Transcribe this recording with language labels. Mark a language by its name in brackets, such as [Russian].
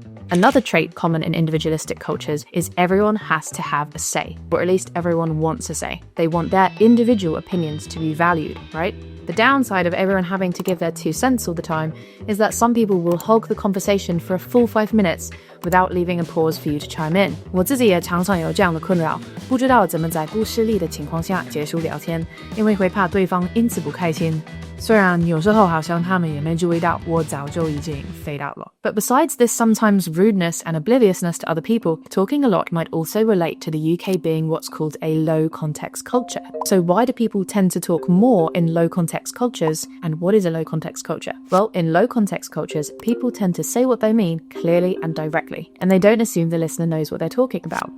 [English] Another trait common in individualistic cultures is everyone has to have a say, or at least everyone wants a say. They want their individual opinions to be valued, right? The downside of everyone having to give their 2 cents all the time is that some people will hog the conversation for a full 5 minutes without leaving a pause for you to chime in. [Chinese] 我自己也常常有这样的困扰，不知道怎么在不失礼的情况下结束聊天，因为会怕对方因此不开心。虽然有时候好像他们也没注意到我早就已经 [English] fade out [Chinese] 了。 [English] But besides this sometimes rudeness and obliviousness to other people, talking a lot might also relate to the UK being what's called a low context culture. So why do people tend to talk more in low context cultures, and what is a low context culture? Well, in low context cultures, people tend to say what they mean clearly and directly, and they don't assume the listener knows what they're talking about.